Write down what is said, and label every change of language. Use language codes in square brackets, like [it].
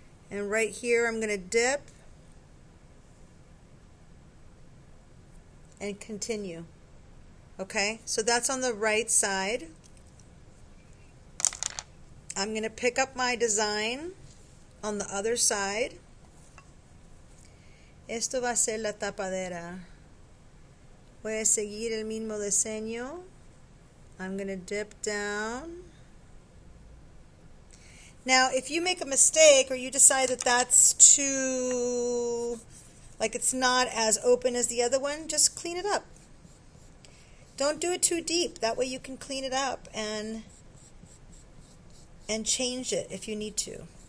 [en] And right here, I'm going to dip and continue. Okay, so that's on the right side. I'm going to pick up my design on the other side. [es] Esto va a ser la tapadera. Voy a seguir el mismo diseño. [en] I'm going to dip down. Now, if you make a mistake or you decide that that's too, like it's not as open as the other one, just clean it up. Don't do it too deep. That way you can clean it up and change it if you need to.